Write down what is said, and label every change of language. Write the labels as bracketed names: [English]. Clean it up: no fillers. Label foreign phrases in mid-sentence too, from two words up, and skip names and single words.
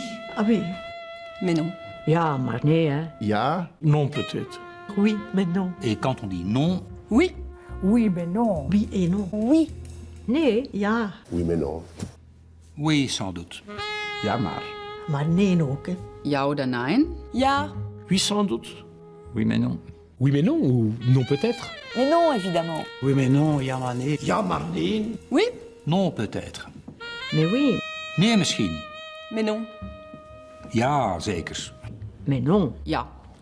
[French] Ah oui. Mais non. [Dutch] Ja, maar nee, hein. Ja. [French] Non, peut-être. Oui, mais non. Et quand on dit non... Oui. Oui, mais non. Oui et non. Oui. [Dutch] Nee. Ja. [French] Oui, mais non. Oui, sans doute. [Dutch] Ja, maar. Maar nee ook, hè. [German] Ja oder nein? [Dutch] Ja. [French] Oui, sans doute. Oui, mais non. Oui, mais non, ou non peut-être? Mais non, évidemment. Oui, mais non, [Dutch] ja, maar nee. Ja, maar nee. [French] Oui. Non, peut-être. Mais oui. [Dutch] Nee, misschien. [French] Mais non. [Dutch] Ja, zeker. [French] Mais non. [Dutch] Ja.